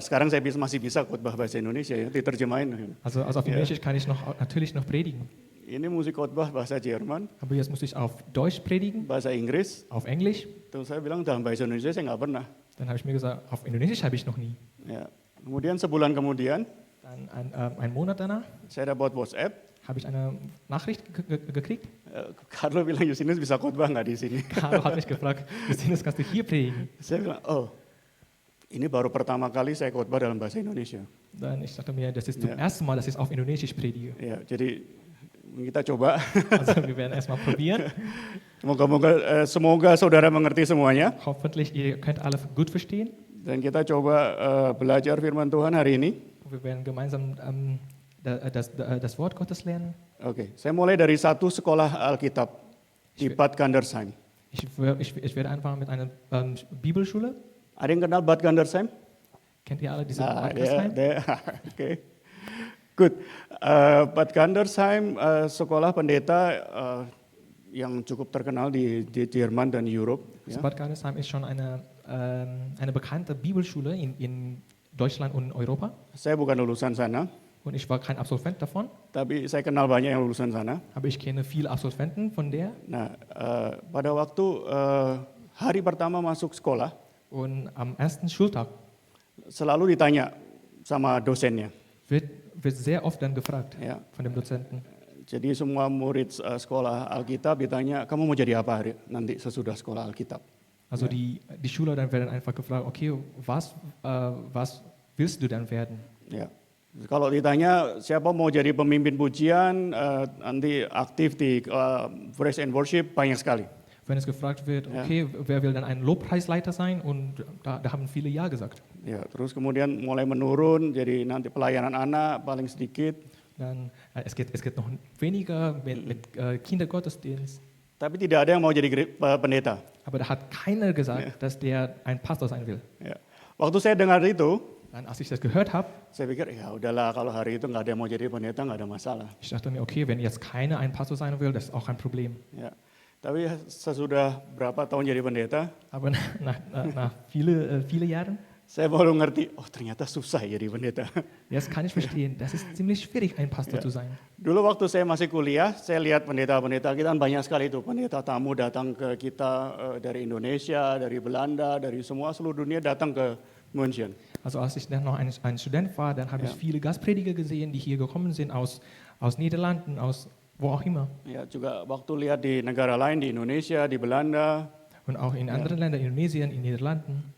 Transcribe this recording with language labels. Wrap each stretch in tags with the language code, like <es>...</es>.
<id>Sekarang saya masih bisa khotbah bahasa Indonesia ya, diterjemahin.</id> <de>Also auf Indonesisch kann ich natürlich noch predigen.</de> <id>Ini musik khotbah bahasa Jerman,</id> <de>Aber jetzt muss ich auf Deutsch predigen,</de> <id>bahasa Inggris.</id> <de>auf Englisch.</de> <id>Terus saya bilang dalam bahasa Indonesia saya nggak pernah.</id> <de>Dann habe ich mir gesagt, auf Indonesisch habe ich noch nie.</de> <id>Ya. Kemudian sebulan kemudian</id> <de>Dann einen Monat danach</de> <id>saya dapat WhatsApp.</id> <de>habe ich eine Nachricht gekriegt.</de> <id>Carlo bilang, Justinus bisa khotbah nggak di sini?</id> <de>Carlo hat mich gefragt, Justinus, kannst du hier predigen?</de> <id>Saya bilang, oh, ini baru pertama kali saya khotbah dalam bahasa Indonesia.</id> <de>Dann ich dachte mir, das ist zum Ja. ersten Mal, dass ich auf Indonesisch predige.</de> <id>Ya, jadi kita coba.</id> <de>Also wir werden erstmal probieren.</de> <id>Semoga saudara mengerti semuanya.</id> <de>Hoffentlich, ihr könnt alle gut verstehen.</de> <id>Dan kita coba belajar firman Tuhan hari ini.</id> <de>Wir werden gemeinsam das Wort Gottes lernen.</de> <id>Oke, saya mulai dari satu sekolah Alkitab di Bad Gandersheim.</id> <de>Ich werde anfangen mit einer Bibelschule.</de> <id>Ada yang kenal Bad Gandersheim?</id> <de>Kennt ihr alle diese</de> <id>Nah,</id> <de>Bad Gandersheim?</de> <id>Oke. Good. Bad Gandersheim sekolah pendeta yang cukup terkenal di Jerman dan Europe.</id> <de>Also</de> <id>Ya.</id> <de>Bad Gandersheim ist schon eine bekannte Bibelschule in Deutschland und Europa.</de> <id>Saya bukan lulusan sana,</id> <de>Und ich war kein Absolvent davon,</de> <id>tapi saya kenal banyak yang lulusan sana.</id> <de>aber ich kenne viele Absolventen von der.</de> <id>Nah, pada waktu hari pertama masuk sekolah,</id> <de>Und am ersten Schultag</de> <id>selalu ditanya sama dosennya.</id> <de>wird sehr oft dann gefragt</de> <id>Ya.</id> <de>von dem Dozenten.</de> <id>Jadi semua murid sekolah Alkitab ditanya, kamu mau jadi apa nanti sesudah sekolah Alkitab?</id> <de>Also die Schüler dann werden einfach gefragt, okay, was willst du dann werden?</de> <id>Ya. Kalau ditanya siapa mau jadi pemimpin pujian, nanti aktif di Praise and Worship, banyak sekali.</id> <de>Wenn es gefragt wird, Ja. okay, wer will dann ein Lobpreisleiter sein? Und da haben viele Ja gesagt.</de> <id>Ya, terus kemudian mulai menurun, jadi nanti pelayanan anak paling sedikit.</id> <de>Dann, es geht noch weniger mit Kindergottesdienst.</de> <id>Tapi tidak ada yang mau jadi pendeta.</id> <de>Aber da hat keiner gesagt, dass der ein Pastor sein will.</de> <id>Ya. Waktu saya dengar itu,</id> <de>Dann, als ich das gehört habe,</de> <id>saya pikir ya udahlah kalau hari itu nggak ada yang mau jadi pendeta nggak ada masalah.</id> <de>ich dachte mir, okay, wenn jetzt keiner ein Pastor sein will, das ist auch kein Problem.</de> <id>Ya. Tapi sesudah berapa tahun jadi pendeta,</id> <de>Aber nach viele Jahren,</de> <id>saya baru ngerti, oh ternyata susah jadi pendeta.</id> <de>jetzt kann ich verstehen, das ist ziemlich schwierig, ein Pastor Ja. zu sein.</de> <id>Dulu waktu saya masih kuliah, saya lihat pendeta-pendeta kita kan banyak sekali itu. Pendeta tamu datang ke kita dari Indonesia, dari Belanda, dari semua seluruh dunia datang ke München.</id> <de>Also als ich dann noch ein Student war, dann habe ich Ja. viele Gastprediger gesehen, die hier gekommen sind aus Niederlanden, aus wo auch immer.</de> <id>Ya juga waktu lihat di negara lain, di Indonesia, di Belanda,</id> <de>Und auch in anderen Ländern, Indonesien, in Niederlanden.</de>